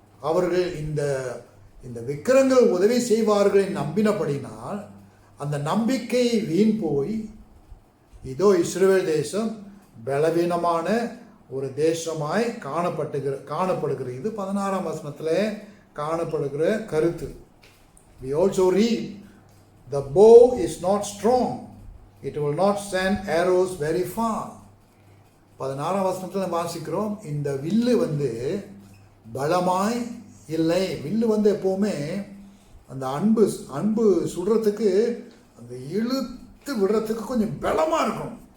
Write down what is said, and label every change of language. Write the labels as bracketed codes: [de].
[ta] அவர்கள் இந்த விக்கிரகங்கள் உதவி செய்வார்கள் நம்பினபடினால் அந்த நம்பிக்கை வீண் போய் இதோ இஸ்ரவேல் தேசம் பலவீனமான ஒரு தேசமாய் காணப்படுகிறது. இது 16ஆம் வசனத்தில் காணப்படுகிற கருத்து. [en] We also read, the bow is not strong, it will not send arrows very far. [ta] 16ஆம் வசனத்தில் வாசிக்கிறோம், இந்த வில்லு பலமாய் இல்லை. வில்லு எப்போவுமே அந்த அன்பு சுடுறதுக்கு அந்த இழுத்து விடுறதுக்கு கொஞ்சம் பலமாக இருக்கும்.